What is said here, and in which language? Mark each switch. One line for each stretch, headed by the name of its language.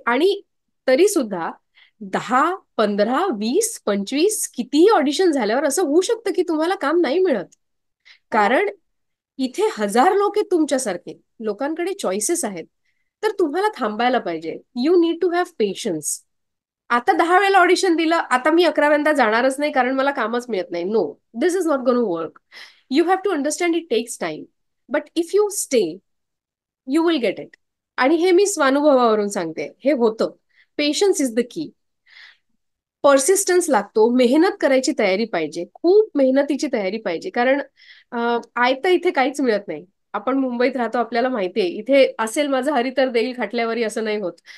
Marathi: आणि तरी सुद्धा 10, 15, 20, 25 कितीही ऑडिशन झाल्यावर असं होऊ शकतं की तुम्हाला काम नाही मिळत. हो. कारण इथे हजार लोक आहेत तुमच्यासारखे, लोकांकडे चॉईसेस आहेत. तर तुम्हाला थांबायला पाहिजे.
English: You need to have patience.
Marathi: आता 10 वेळेला ऑडिशन दिलं, आता मी 11व्यांदा जाणारच नाही कारण मला कामच मिळत नाही.
English: No, this is not gone work. You have to understand it takes time, but if you stay you will get it.
Marathi: आणि हे मी स्वानुभवावरून सांगते, हे होतं.
English: Patience is the key.
Marathi: Persistence लागतो, मेहनत करायची तयारी पाहिजे, खूप मेहनतीची तयारी पाहिजे. कारण आयतं इथे काहीच मिळत नाही. आपण मुंबईत राहतो, आपल्याला माहितीये, इथे असेल माझं हरी तर देईल खाटल्यावरी, असं नाही होत.